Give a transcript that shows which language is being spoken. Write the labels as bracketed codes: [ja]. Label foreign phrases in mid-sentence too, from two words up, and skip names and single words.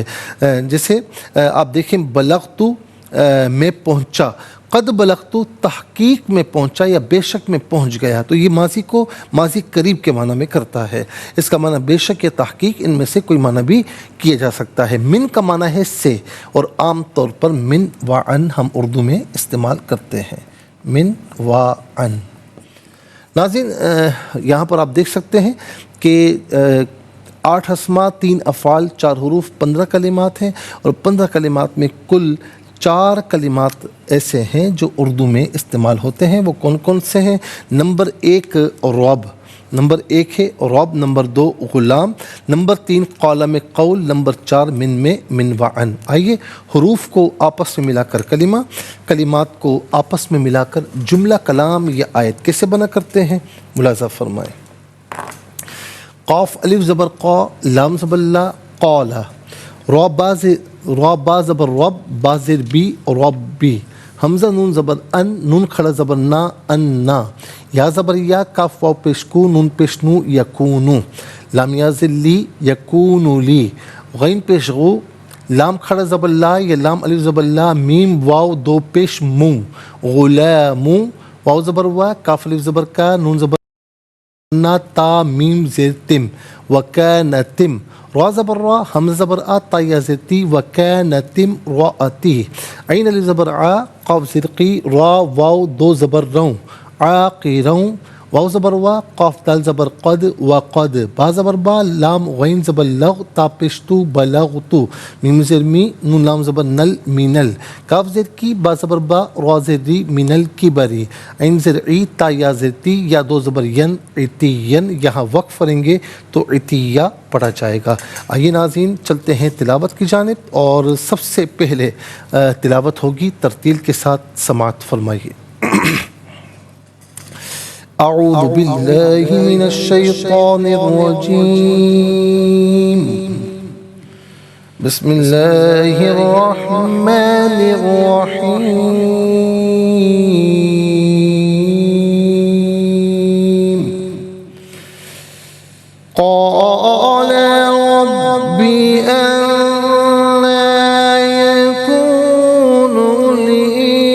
[ur] جیسے آپ دیکھیں بلغت میں پہنچا، [ar] قد بلغت [ur] تحقیق میں پہنچا یا بے شک میں پہنچ گیا. تو یہ ماضی کو ماضی قریب کے معنی میں کرتا ہے. اس کا معنی بے شک یا تحقیق، ان میں سے کوئی معنی بھی کیا جا سکتا ہے. من کا معنی ہے سے، اور عام طور پر من و عن ہم اردو میں استعمال کرتے ہیں. من و عن. ناظرین یہاں پر آپ دیکھ سکتے ہیں کہ 8 اسماء، 3 افعال، 4 حروف، 15 کلمات ہیں. اور 15 کلمات میں کل 4 کلمات ایسے ہیں جو اردو میں استعمال ہوتے ہیں. وہ کون کون سے ہیں؟ نمبر 1 رعب، نمبر 1 ہے رعب. نمبر 2 غلام. نمبر 3 قال میں قول. نمبر 4 من میں من و عن. آئیے حروف کو آپس میں ملا کر کلمہ، کلمات کو آپس میں ملا کر جملہ، کلام یا آیت کیسے بنا کرتے ہیں ملاحظہ فرمائیں. قاف الف زبر قا، لام زبر لا، قال. را با زبر رب، با زیر بی، ربی. حمزہ نون زبر ان، نون کھڑا زبر نا، انا. یا زبر یا، کاف واو پیش کو، نون پیش نو، یکونو. لام یا لی، یکونو لی. غین پیش غو، لام کھڑا زبر لا یا لام الف زبر لا، میم واو دو پیش مو، غلامو. واو زبر وا، کاف الف زبر کا، نون زبر نا، تا میم زیر تم، وکانتم. را زبر را، حمزہ زبر آ، تا یا زیر تی، وکانتم راتی. عین الف زبر آ، قاف زیر قی، را واو دو زبر روں، عاقروں. واو زبر وا، قاف دال زبر قد، وقد. با زبر با، لام غین زبر لغ، تا پشتو بلغتو، میم زیر می، نون لام زبر نل، مینل. کاف زیر کی، با زبر با، را زیر ری، مینل کی بری. عین زیر ای، تا یا زیر تی، یا دو زبر ین، عتین. یہاں وقف کریں گے تو عتیہ پڑھا جائے گا. آئیے ناظرین چلتے ہیں تلاوت کی جانب، اور سب سے پہلے تلاوت ہوگی ترتیل کے ساتھ، سماعت فرمائیے. [ar] اعوذ باللہ من الشیطان الرجیم، بسم اللہ الرحمن الرحیم. قال رب أنى يكون لي